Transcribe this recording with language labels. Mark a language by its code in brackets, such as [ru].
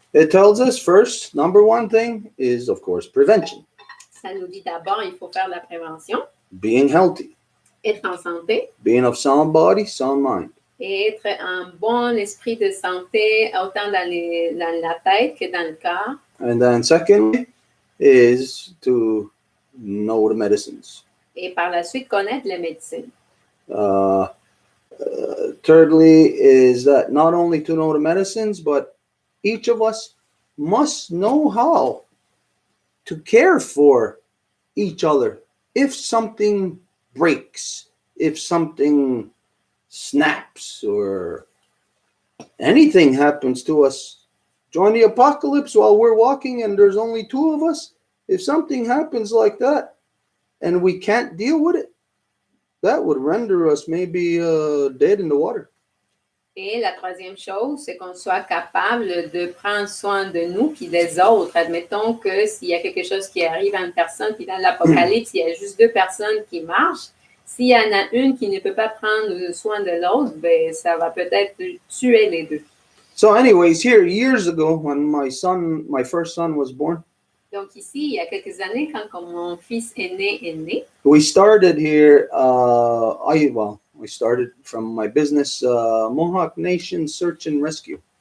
[en] it tells us first, number one thing is, of course, prevention, [fr] ça nous dit d'abord, il faut faire de la prévention, [en] being healthy, [fr] être en santé [en] being of sound body, sound mind. [fr] et être un bon esprit de santé, autant dans la tête que dans le corps. [en] And then second is to know the medicines. [fr] Et par la suite, connaître les médecines. [en] Thirdly is that not only to know the medicines, but each of us must know how to care for each other. If something breaks, if something snaps, or anything happens to us, during the apocalypse while we're walking and there's only two of us, if something happens like that and we can't deal with it, that would render us maybe dead in the water. [fr] Et la troisième chose, c'est qu'on soit capable de prendre soin de nous puis des autres. Admettons que s'il y a quelque chose qui arrive à une personne, puis dans l'apocalypse, il y a juste deux personnes qui marchent. S'il y en a une qui ne peut pas prendre soin de l'autre, ben, ça va peut-être tuer les deux. [en] So anyways, here, years ago, when my first son was born, [fr] Donc ici, il y a quelques années, quand mon fils est né, [en] we started here, I started from my business, Mohawk Nation Search and Rescue.